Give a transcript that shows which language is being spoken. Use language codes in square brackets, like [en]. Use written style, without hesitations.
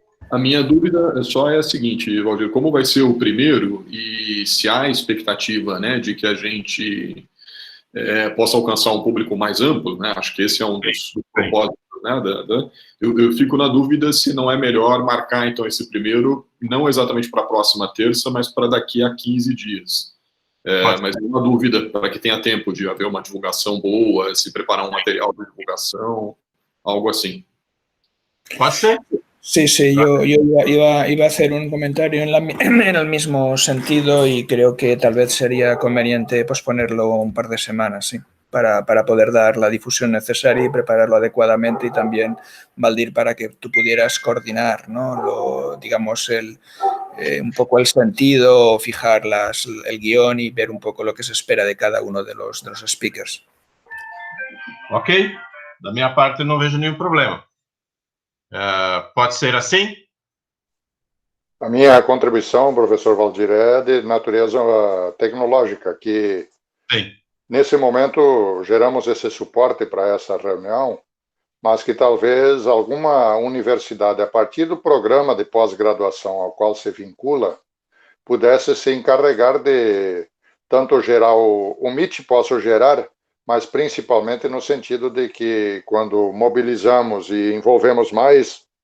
[pt] A minha dúvida só é a seguinte, Valdir, como vai ser o primeiro e se há expectativa, né, de que a gente possa alcançar um público mais amplo, né, acho que esse é um dos propósitos, né, eu fico na dúvida se não é melhor marcar, então, esse primeiro, não exatamente para a próxima terça, mas para daqui a 15 dias. Mas é uma dúvida, para que tenha tempo de haver uma divulgação boa, se preparar um material de divulgação, algo assim. Pode ser? [es] Sí, sí, yo iba a hacer un comentario en el mismo sentido y creo que tal vez sería conveniente posponerlo un par de semanas, sí, para poder dar la difusión necesaria y prepararlo adecuadamente y también, Valdir, para que tú pudieras coordinar, ¿no? Digamos, un poco el sentido, fijar el guión y ver un poco lo que se espera de cada uno de los speakers. [pt] Ok, da minha parte não vejo nenhum problema. Pode ser assim? A minha contribuição, professor Valdir, é de natureza tecnológica, que Sim. Nesse momento geramos esse suporte para essa reunião, mas que talvez alguma universidade, a partir do programa de pós-graduação ao qual se vincula, pudesse se encarregar de tanto gerar o MIT possa gerar, mas principalmente no sentido de que quando mobilizamos e envolvemos mais